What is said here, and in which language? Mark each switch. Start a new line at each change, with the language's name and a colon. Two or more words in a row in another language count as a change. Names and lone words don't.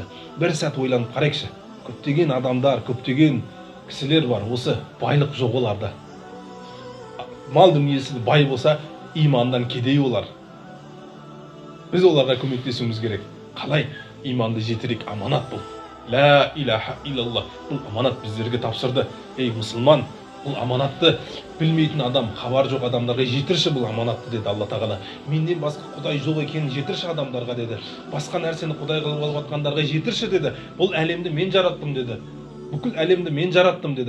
Kazakh: Бір сәт ойланып қарайықшы. Көптеген адамдар, көптеген кісілер бар, осы байлық жоқ оларда. Мал дүниесі бай болса, имандан кедей олар. Біз оларға көмектесуіміз керек. Қалай? Иманды жетірек, аманат бұл.
Arabic: لا إله إلا الله.
Kazakh: Бұл аманат біздерге тапсырды. Ей мұсылман, бұл аманатты білмейтін адам, хабар жоқ адамдарға жетірші бұл аманатты деді Алла тағала. Менден басқа Құдай жоқ екенін жетірші адамдарға деді. Басқа нәрсені Құдай қылып алып жатқандарға жетірші деді. Бұл әлемді мен жараттым деді. Бүкіл әлемді мен жараттым деді.